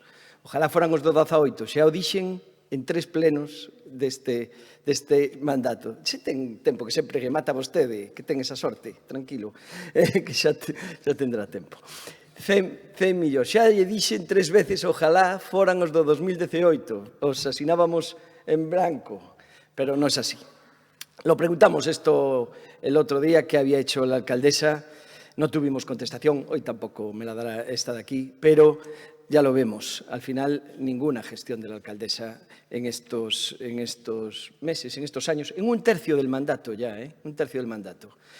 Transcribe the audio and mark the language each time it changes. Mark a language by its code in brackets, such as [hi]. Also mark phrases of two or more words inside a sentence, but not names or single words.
[gl] Ojalá foran os do 18, xa o dixen en 3 plenos deste mandato. Se ten tempo, que sempre remata vostede, que ten esa sorte, tranquilo, que xa tendrá tempo. 100 millóns. Xa lle dixen 3 veces, ojalá foran os do 2018, os asinábamos en branco, pero non é así. [es] Lo preguntamos esto el otro día que había hecho la alcaldesa, no tuvimos contestación, hoy tampoco me la dará esta de aquí, pero ya lo vemos, al final ninguna gestión de la alcaldesa en estos meses, en estos años, en un tercio del mandato ya, un tercio del mandato.